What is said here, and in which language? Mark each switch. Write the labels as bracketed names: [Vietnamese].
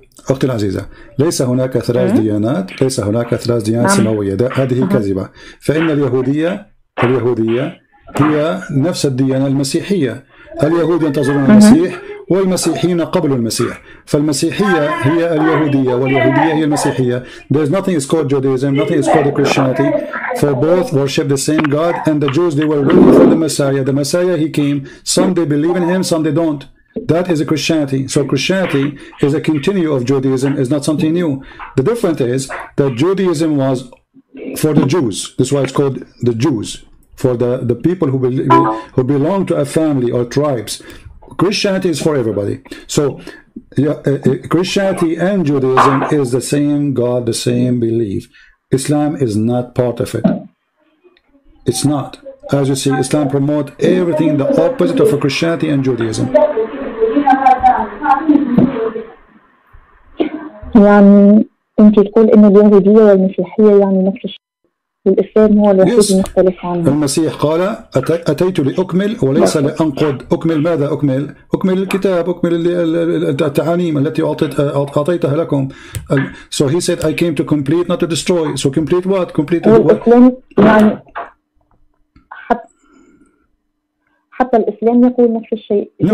[Arabic] أختي العزيزة، ليس هناك ثلاث ديانات، ليس هناك ثلاث ديانات سماوية، هذه كذبة. فإن اليهودية هي نفس الديانة المسيحية. اليهود ينتظرون المسيح والمسيحيين قبلوا المسيح، فالمسيحية هي اليهودية واليهودية هي المسيحية. [English] There's nothing is called Judaism, nothing is called Christianity, for both worship the same God, and the Jews, they were waiting for the Messiah. The Messiah, he came, some they believe in him, some they don't. That is a Christianity. So Christianity is a continue of Judaism, is not something new. The difference is that Judaism was for the Jews. That's why it's called the Jews, for the people who belong to a family or tribes. Christianity is for everybody. So Christianity and Judaism is the same God, the same belief. Islam is not part of it. It's not. As you see, Islam promotes everything the opposite of Christianity and Judaism. [Arabic] يعني أنت تقول إن اليهودية والمسيحية يعني نفس الشيء، والإسلام هو الوحيد المختلف عنه. المسيح قال أتيت لأكمل وليس لأنقض. أكمل ماذا أكمل؟ أكمل الكتاب، أكمل التعاليم التي أعطيتها لكم. [English] So he said I came to complete not to destroy. So complete what? Complete what? [Arabic] يعني حتى الإسلام يقول نفس الشيء.